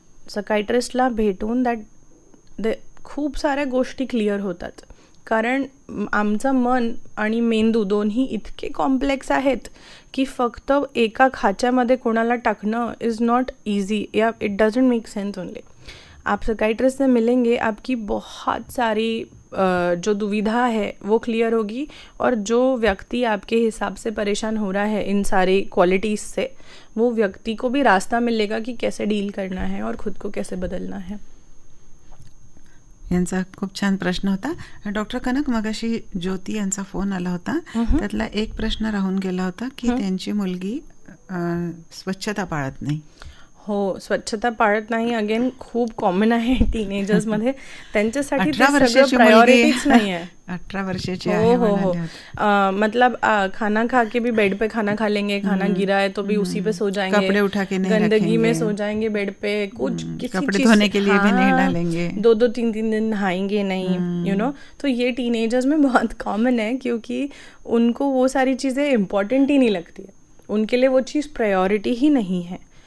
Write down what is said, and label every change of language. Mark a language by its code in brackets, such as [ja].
[mr] सकायट्रिस्टला भेटून खूप साऱ्या गोष्टी क्लिअर होतात. कारण आमचं मन आणि मेंदू दोन्ही इतके कॉम्प्लेक्स आहेत की फक्त एका खाच्यामध्ये कोणाला टाकणं [en] Is not easy, या it doesn't make sense only. [hi] आप साइकियाट्रिस्ट से मिलेंगे, आपकी बहुत सारी जो दुविधा है वो क्लियर होगी, और जो व्यक्ति आपके हिसाब से परेशान हो रहा है इन सारी क्वालिटीज़ से, वो व्यक्ति को भी रास्ता मिलेगा कि कैसे डील करना है और खुद को कैसे बदलना है. [mr] यांचा खूप छान प्रश्न होता. डॉक्टर कनक, मगाशी ज्योती यांचा फोन आला होता, त्यातला एक प्रश्न राहून गेला होता की त्यांची मुलगी स्वच्छता पाळत नाही. हो, स्वच्छता पाळत नाही अगेन खूप कॉमन आहे टीनेजर्समध्ये. त्यांच्यासाठी प्रायोरिटीच नाही आहे. 18 वर्षाची हो. [hi] मतलब खाना खा के भी बेड पे खाना खा लेंगे, खाना गिरा है तो भी उसी पे सो जाएंगे, कपड़े उठा के नहीं गंदगी में सो जाएंगे बेड पे, कुछ किसी कपड़े धोने के लिए भी नहीं डालेंगे, 2-3 दिन नहाएंगे नहीं, यू नो. तो ये टीनेजर्स में बहुत कॉमन है क्योंकि उनको वो सारी चीज़ें इम्पॉर्टेंट ही नहीं लगती है, उनके लिए वो चीज़ प्रायोरिटी ही नहीं है.